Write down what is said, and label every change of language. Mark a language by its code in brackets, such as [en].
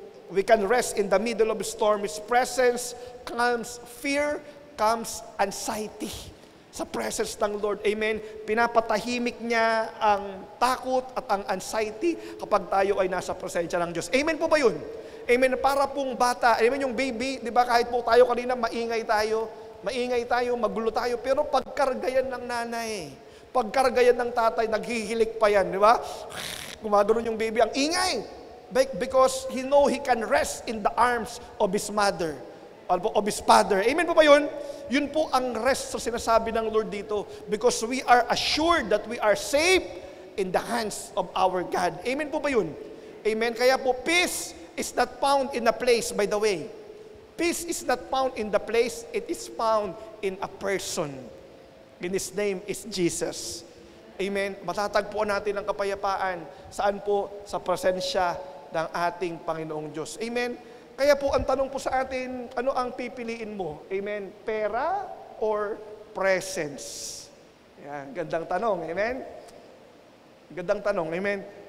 [en] We can rest in the middle of a storm. His presence comes fear, comes anxiety. [tl] Sa presence ng Lord. Amen. Pinapatahimik niya ang takot at ang anxiety kapag tayo ay nasa presensya ng Diyos. Amen po ba yun? Amen. Para pong bata, amen, yung baby, di ba kahit po tayo kanina maingay tayo, magulo tayo, pero pagkargayan ng nanay, pagkargayan ng tatay, naghihilik pa yan, di ba? Gumagano'n yung baby, ang ingay. [en] Because he know he can rest in the arms of his mother. Of his father. Amen po ba yun? [tl] Yun po ang rest sa sinasabi ng Lord dito. [en] Because we are assured that we are safe in the hands of our God. Amen po ba yun? Amen. Kaya po, peace is not found in a place, by the way. Peace is not found in the place, it is found in a person. And His name is Jesus. Amen. [tl] Matatagpuan natin ang kapayapaan. Saan po? Sa presensya ng ating Panginoong Diyos. Amen. Kaya po, ang tanong po sa atin, ano ang pipiliin mo? Amen? Pera or presence? Yan, gandang tanong. Amen? Gandang tanong. Amen?